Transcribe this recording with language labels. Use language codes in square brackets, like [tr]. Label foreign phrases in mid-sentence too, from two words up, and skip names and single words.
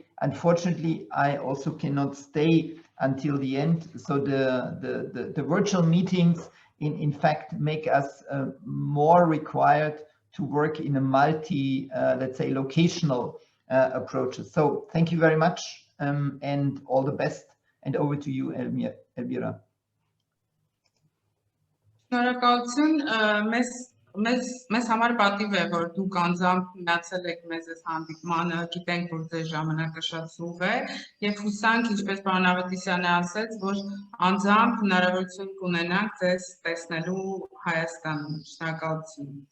[en] Unfortunately, I also cannot stay until the end, so the virtual meetings in fact make us more required to work in a multi, let's say, locational approaches. So thank you very much and all the best. And over to you, Elvira. [hy] Շնորհակալություն, մեզ համար պատիվ է, որ դուք անձամբ միացել եք մեզ այս հանդիպմանը, գիտենք, որ ձեր ժամանակը շատ սուղ է, եւ հուսանք, ինչպես պարոն Ավետիսյանը ասեց, որ անձամբ հնարավորություն կունենանք ձեզ տեսնելու Հայաստանում։ Շնորհակալություն։